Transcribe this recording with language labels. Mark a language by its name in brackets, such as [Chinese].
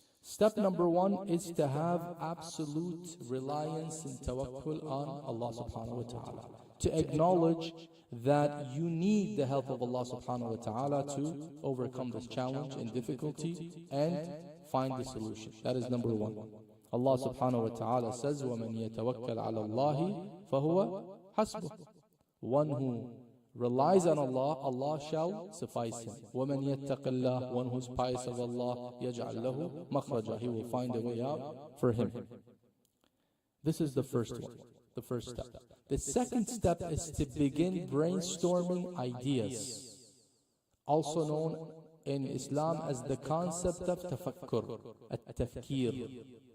[English] Step number 1 is to have absolute reliance and tawakkul on Allah subhanahu wa ta'ala. To acknowledge that you need the help of Allah subhanahu wa ta'ala to overcome this challenge and difficulty and find the solution. That is number 1. Allah subhanahu wa ta'ala says, [Arabic] وَمَنْ يَتَوَكَّلْ عَلَى اللَّهِ فَهُوَ حَسْبُهُ. [English] One who relies on Allah, Allah shall suffice him. [Arabic] وَمَنْ يَتَّقِ اللَّهِ. [English] One who is pious of Allah, [Arabic] يَجْعَلْ لَهُ مَخْرَجًا. [English] He will find a way out for him. This is the first one, the first step. The second step is to begin brainstorming ideas, also known in Islam as the concept of tafakkur, at-tafkir.